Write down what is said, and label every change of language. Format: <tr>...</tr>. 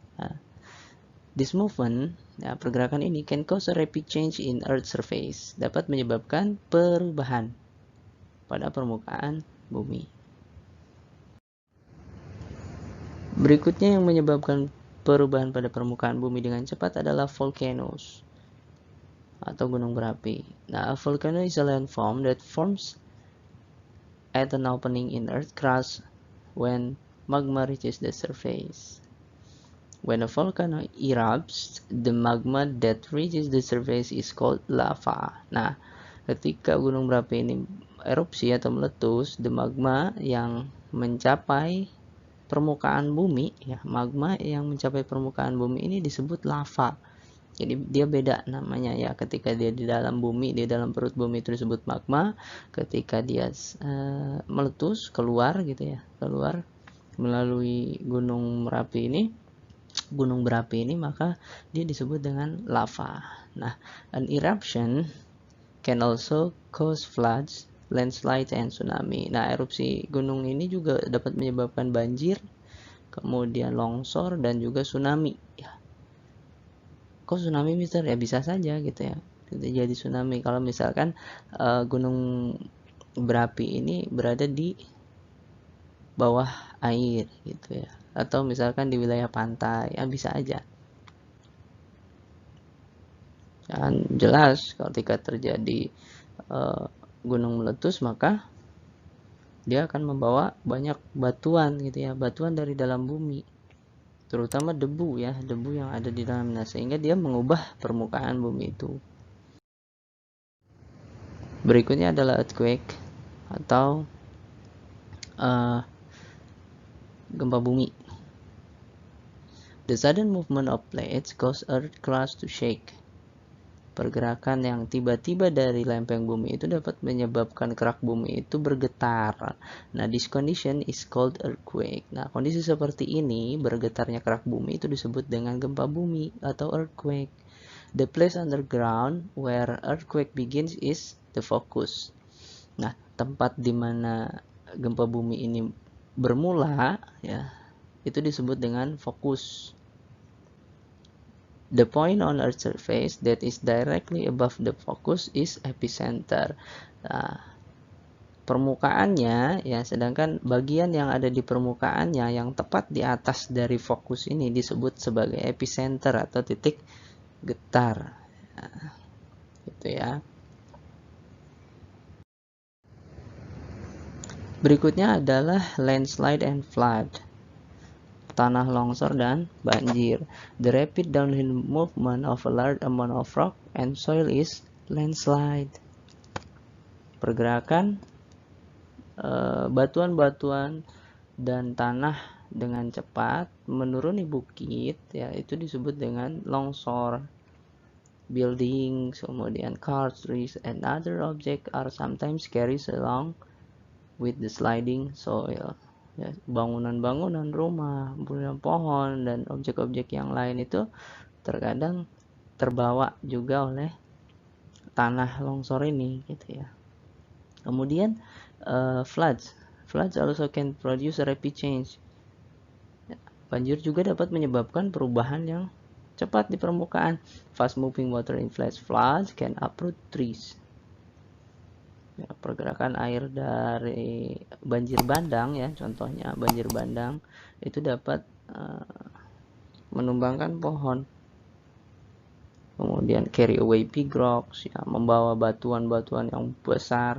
<id>Nah,</id> <en>this movement,</en> <id>ya, pergerakan ini</id> <en>can cause a rapid change in Earth's surface,</en> <id>dapat menyebabkan perubahan pada permukaan bumi. Berikutnya yang menyebabkan perubahan pada permukaan bumi dengan cepat adalah volcanoes atau gunung berapi.</id> <en>Nah, a volcano is a landform that forms at an opening in Earth crust when magma reaches the surface. When a volcano erupts, the magma that reaches the surface is called lava.</en> <id>Nah, ketika gunung berapi ini erupsi atau meletus,</id> <en>the magma</en> <id>yang mencapai permukaan bumi, ya, magma yang mencapai permukaan bumi ini disebut lava. Jadi dia beda namanya ya. Ketika dia di dalam bumi, di dalam perut bumi itu disebut magma. Ketika dia meletus keluar gitu ya, keluar melalui gunung berapi ini, maka dia disebut dengan lava.</id> <en>Nah, an eruption can also cause floods, landslide, and tsunami.</en> <id>Nah, erupsi gunung ini juga dapat menyebabkan banjir, kemudian longsor, dan juga tsunami. Ya. Kok tsunami mister? Ya bisa saja gitu ya. Jadi tsunami kalau misalkan gunung berapi ini berada di bawah air gitu ya. Atau misalkan di wilayah pantai, ya bisa aja. Dan jelas ketika terjadi gunung meletus, maka dia akan membawa banyak batuan gitu ya, batuan dari dalam bumi, terutama debu ya, debu yang ada di dalamnya, sehingga dia mengubah permukaan bumi itu. Berikutnya adalah earthquake atau gempa bumi.</id> <en>The sudden movement of plates cause earth crust to shake.</en> <id>Pergerakan yang tiba-tiba dari lempeng bumi itu dapat menyebabkan kerak bumi itu bergetar.</id> <en>Nah, this condition is called earthquake.</en> <id>Nah, kondisi seperti ini, bergetarnya kerak bumi itu disebut dengan gempa bumi atau earthquake.</id> <en>The place underground where earthquake begins is the focus.</en> <id>Nah, tempat di mana gempa bumi ini bermula ya, itu disebut dengan fokus.</id> <en>The point on Earth's surface that is directly above the focus is epicenter.</en> <id>Nah, permukaannya ya, sedangkan bagian yang ada di permukaannya yang tepat di atas dari fokus ini disebut sebagai epicenter atau titik getar. Gitu ya. Berikutnya adalah</id> <en>landslide and flood.</en> <id>Tanah longsor dan banjir.</id> <en>The rapid downhill movement of a large amount of rock and soil is landslide.</en> <id>Pergerakan batuan-batuan dan tanah dengan cepat menuruni bukit, ya, itu disebut dengan longsor.</id> <en>Buildings,</en> <id>kemudian</id> <en>cars, trees, and other objects are sometimes carried along with the sliding soil.</en> <id>Ya, bangunan-bangunan rumah, kemudian pohon dan objek-objek yang lain itu terkadang terbawa juga oleh tanah longsor ini, gitu ya. Kemudian</id> <en>floods also can produce a rapid change.</en> <id>Banjir juga dapat menyebabkan perubahan yang cepat di permukaan.</id> <en>Fast moving water in flash floods can uproot trees.</en> <id>Ya, pergerakan air dari banjir bandang, ya, contohnya banjir bandang itu dapat menumbangkan pohon. Kemudian</id> <en>carry away big rocks,</en> <id>ya, membawa batuan-batuan yang besar.</id>